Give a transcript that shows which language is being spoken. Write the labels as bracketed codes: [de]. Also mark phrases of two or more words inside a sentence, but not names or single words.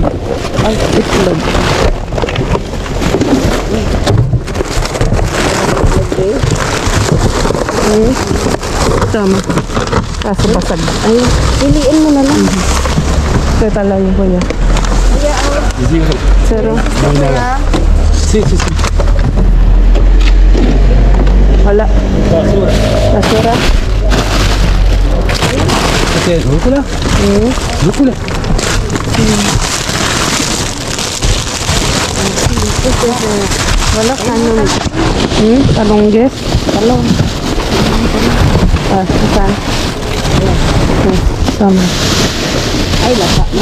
[tl] Ay, itlog. Tama. Kaso basag. Ay, Piliin mo na lang. kaya talaga ko niya. Zero. [es] Sí, sí, sí. [tl] Wala. Basura. [es] ¿Qué es? ¿Rúcula? ¿Rúcula? [tl] Wala kanong. Talong guys. Talong. Ah, saan? Tama. Ay, lasa na.